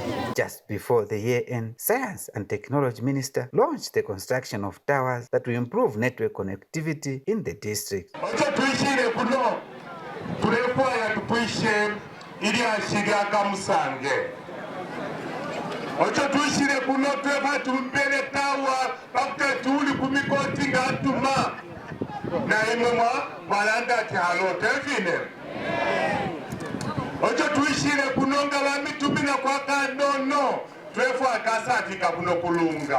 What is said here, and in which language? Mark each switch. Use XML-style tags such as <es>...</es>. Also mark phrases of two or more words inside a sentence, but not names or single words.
<en>Just before the year end, Science and Technology Minister launched the construction of towers that will improve network connectivity in the district.</en> <bem>Ocho tuishire kuno tweva tumpele tawa bakte tuli kumikoti ngatuma na imwa balanda kyalo tefine. Ocho tuishire kuno ngala mitumina kwa kandono twefu akasati kabuno kulunga.</bem>